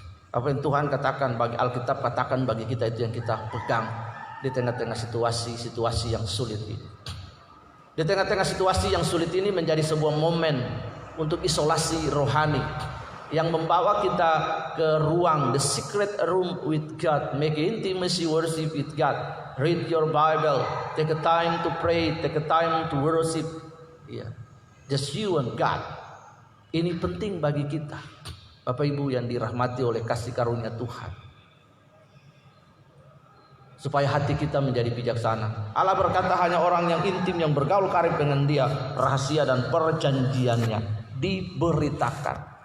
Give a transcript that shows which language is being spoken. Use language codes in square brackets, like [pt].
[id] Apa yang Tuhan katakan bagi Alkitab, katakan bagi kita itu yang kita pegang di tengah-tengah situasi yang sulit ini. Di tengah-tengah situasi yang sulit ini menjadi sebuah momen untuk isolasi rohani yang membawa kita ke ruang, [en] the secret room with God, [id] make intimacy worship with God. [en] Read your Bible, take a time to pray, take a time to worship. Yeah. Just you and God. [id] Ini penting bagi kita, Bapak Ibu yang dirahmati oleh kasih karunia Tuhan, supaya hati kita menjadi bijaksana. Allah berkata hanya orang yang intim, yang bergaul karib dengan Dia, rahasia dan perjanjiannya diberitakan.